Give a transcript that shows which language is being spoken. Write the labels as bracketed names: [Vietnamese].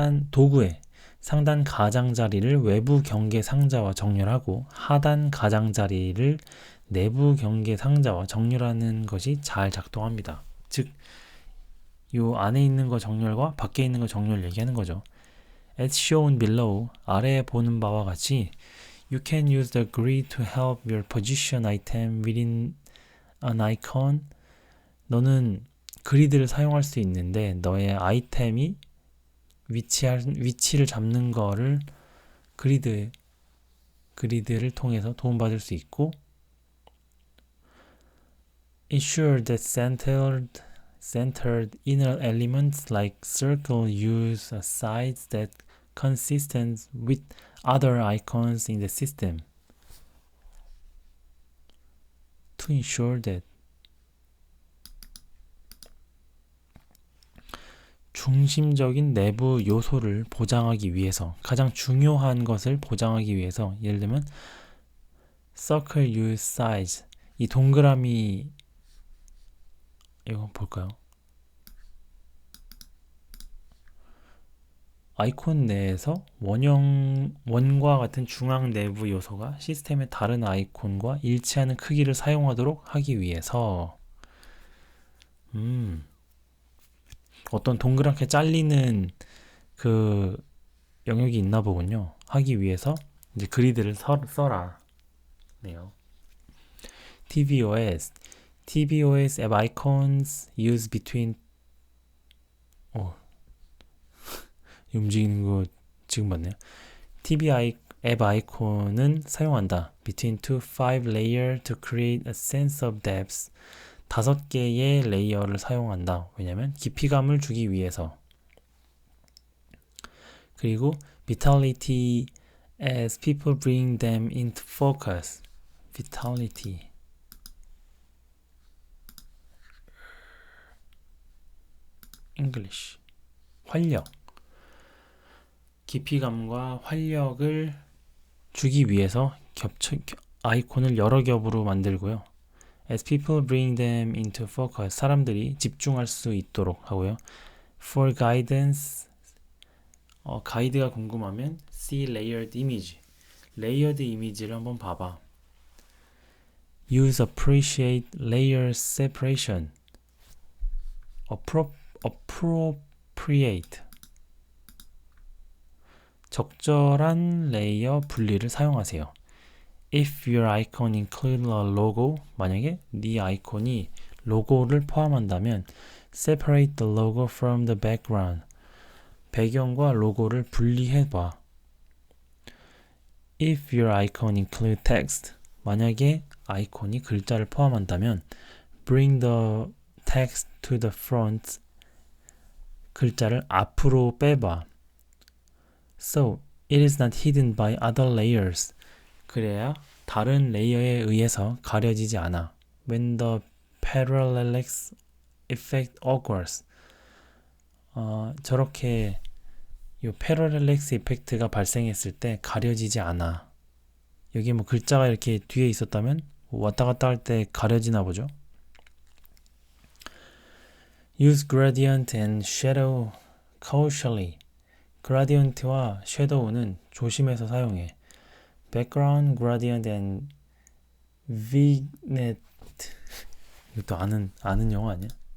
[Korean] 도구의 상단 가장자리를 외부 경계 상자와 정렬하고 하단 가장자리를 내부 경계 상자와 정렬하는 것이 잘 작동합니다. 즉, 요 안에 있는 거 정렬과 밖에 있는 거 정렬 얘기하는 거죠. [English] As shown below, [Korean] 아래에 보는 바와 같이 [English] You can use the grid to help your position item within an icon. [Korean] 너는 그리드를 사용할 수 있는데 너의 아이템이 위치를 잡는 거를 그리드를 통해서 도움받을 수 있고 [English] Ensure that centered inner elements like circle use a size that consistent with other icons in the system. To ensure that [Korean] 중심적인 내부 요소를 보장하기 위해서 가장 중요한 것을 보장하기 위해서 예를 들면 [English] circle use size [Korean] 이 동그라미 이거 볼까요? 아이콘 내에서 원과 같은 중앙 내부 요소가 시스템의 다른 아이콘과 일치하는 크기를 사용하도록 하기 위해서 어떤 동그랗게 잘리는 그 영역이 있나 보군요. 하기 위해서 이제 그리드를 써라. 네요. [English] tvOS app icons use between [Korean] 움직이는 거 지금 봤네요. 앱 아이콘은 사용한다. [English] Between 5 layer to create a sense of depth. [Korean] 5개의 레이어를 사용한다. 왜냐면 깊이감을 주기 위해서. [English] 그리고 vitality as people bring them into focus. vitality. [Korean] English. 활력. 깊이감과 활력을 주기 위해서 아이콘을 여러 겹으로 만들고요. [English] As people bring them into focus, [Korean] 사람들이 집중할 수 있도록 하고요. [English] For guidance, [Korean] 가이드가 궁금하면 [English] see layered image, [Korean] 레이어드 이미지를 한번 봐봐. [English] Use appreciate layer separation, appropriate, [Korean] 적절한 레이어 분리를 사용하세요. [English] If your icon includes a logo, [Korean] 만약에 네 아이콘이 로고를 포함한다면 [English] separate the logo from the background. [Korean] 배경과 로고를 분리해봐. [English] If your icon include text, [Korean] 만약에 아이콘이 글자를 포함한다면 [English] bring the text to the front, [Korean] 글자를 앞으로 빼봐. [English] So, it is not hidden by other layers. [Korean] 그래야 다른 레이어에 의해서 가려지지 않아. [English] When the parallax effect occurs. [Korean] 저렇게 이 패러렐렉스 이펙트가 발생했을 때 가려지지 않아. 여기 뭐 글자가 이렇게 뒤에 있었다면 왔다 갔다 할 때 가려지나 보죠. [English] Use gradient and shadow cautiously. [Korean] gradient와 shadow는 조심해서 사용해. [English] background gradient and vignette. [Korean] 이것도 아는 영어 아니야?